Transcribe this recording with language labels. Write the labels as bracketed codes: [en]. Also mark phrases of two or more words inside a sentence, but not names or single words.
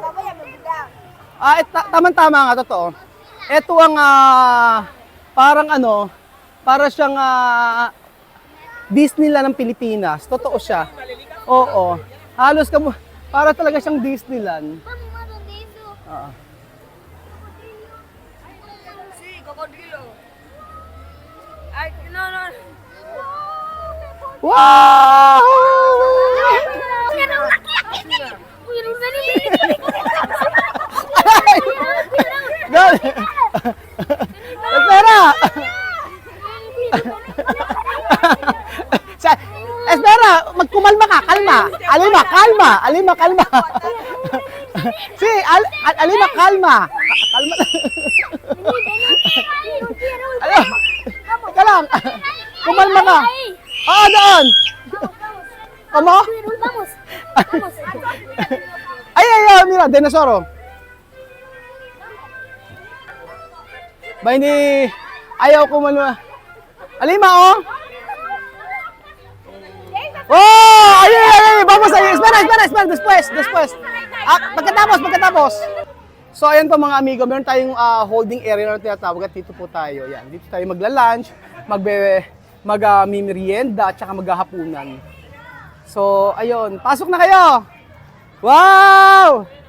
[tl] Tama-tama nga, totoo. Ito ang parang ano, para siyang Disneyland ng Pilipinas. Totoo siya. Oo. Halos para talaga siyang Disneyland. Oo. Wow! Gal! [es] Espera! Espera! [tl] Magkumalma ka! Kalma! Alima, kalma! Alima, kalma! Si, Alima, kalma! Kalma! Teka lang! Kumalma ka! Oo, doon! Ano? [es] Ay, mira, dinosauro. [tl] Ba hindi, ayaw ko man. Alima, oh! Oh! Ay! [es] Vamos, espera, después. [tl] Pagkatapos. So, ayan po mga amigo, meron tayong holding area na tinatawag at dito po tayo. Yan, dito tayo magla-lunch, mag-merienda, at saka maghahapunan. So, ayun, pasok na kayo! Wow!